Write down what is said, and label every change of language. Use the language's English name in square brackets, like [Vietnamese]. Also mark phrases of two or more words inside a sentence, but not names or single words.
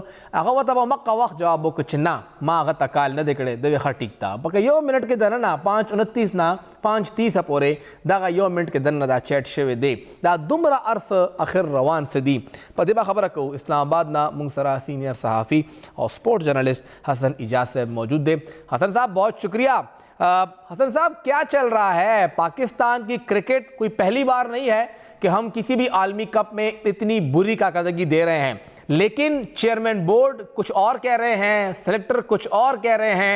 [Pashto] هغه ورته به مقه وخت جواب وکړ چې نه ما هغه ته کال نه دی کړی. د ویې ښه ټیک ده. پکې 1 منټ کې دننه 5:29 نه 5:30 پورې دغه 1 منټ کې دننه دا چیټ شوی دی. دا دومره عرص اخر روان څه دي په دې به خبره کوو. اسلام آباد نه مونږ سره سینئر صحافي او سپورٹ جرنلسٹ حسن ایجاز صاحب [Urdu] موجود تھے. حسن صاحب بہت شکریہ. حسن صاحب کیا چل رہا ہے پاکستان کی کرکٹ؟ کوئی پہلی بار نہیں ہے کہ ہم کسی بھی عالمی کپ میں اتنی بری کارکردگی دے رہے ہیں، لیکن چیئرمین بورڈ کچھ اور کہہ رہے ہیں، سلیکٹر کچھ اور کہہ رہے ہیں.